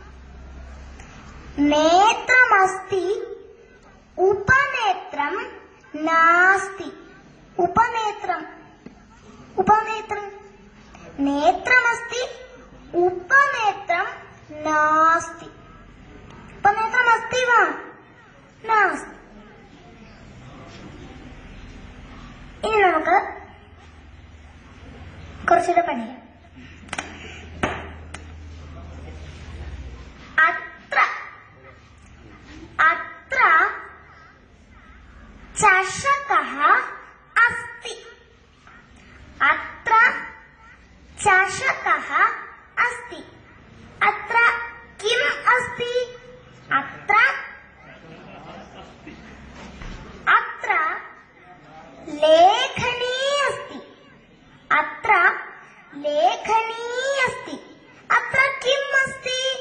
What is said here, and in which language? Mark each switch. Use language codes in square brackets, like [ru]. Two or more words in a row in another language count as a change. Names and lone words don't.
[sa] नेत्रमस्ति उपनेत्रं नास्ति उपनेत्रं उपनेत्रं नेत्रमस्ति उपनेत्रं नास्ति उपनेत्रमस्ति वा नास्ति [ml] इനി നമുക്ക് കുറച്ചുകൂടെ പഠിക്കാം अत्र [sa] चषकः अस्ति अत्र चषकः अस्ति अत्र किम् अस्ति अत्र अत्र लेखनी अस्ति अत्र लेखनी अस्ति अत्र किम् अस्ति